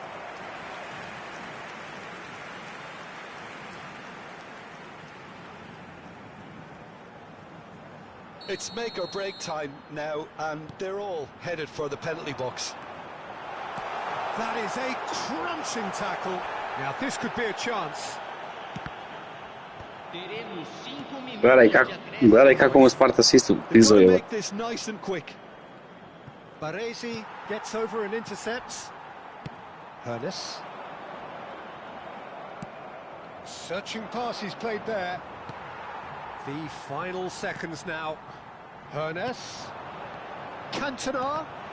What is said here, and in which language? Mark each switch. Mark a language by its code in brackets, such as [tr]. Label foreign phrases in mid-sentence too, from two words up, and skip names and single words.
[en] It's make or break time now, and they're all headed for the penalty box. That is a crunching tackle. Now, this could be a chance. [pt] Teremos 5 minutos [hr] Gledaj kako mu Sparta isto [en] They've got [hr] prizove. [en] to make this nice and quick. Baresi gets over and intercepts. Hernes. Searching pass he's played there. The final seconds now. Hernes. Cantona.